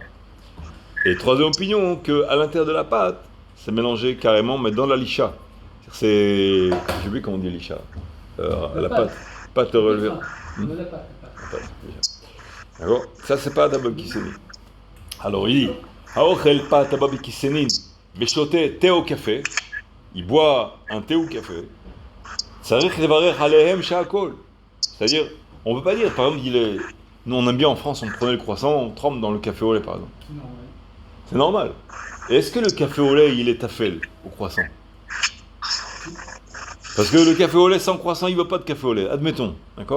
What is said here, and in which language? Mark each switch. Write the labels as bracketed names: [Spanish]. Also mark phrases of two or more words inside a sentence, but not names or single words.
[French] Et troisième opinion, qu'à l'intérieur de la pâte, c'est mélangé carrément, mais dans la licha. C'est, j'ai oublié comment on dit licha. La pâte relevée. La pâte. D'accord? Ça, c'est pas d'abord kisenin. Alors, il dit, [Hebrew] האוכל פת הבאה בכיסנין, בשותה [French] thé au café. Il boit un thé ou café. [Hebrew] צריך לברך עליהם שהכל. [French] C'est-à-dire, on ne peut pas dire, par exemple, nous on aime bien en France, on prenait le croissant, on trempe dans le café au lait, par exemple. C'est normal. Et est-ce que le café au lait, il est tafel au croissant? Parce que le café au lait sans croissant, il ne veut pas de café au lait. Admettons, d'accord?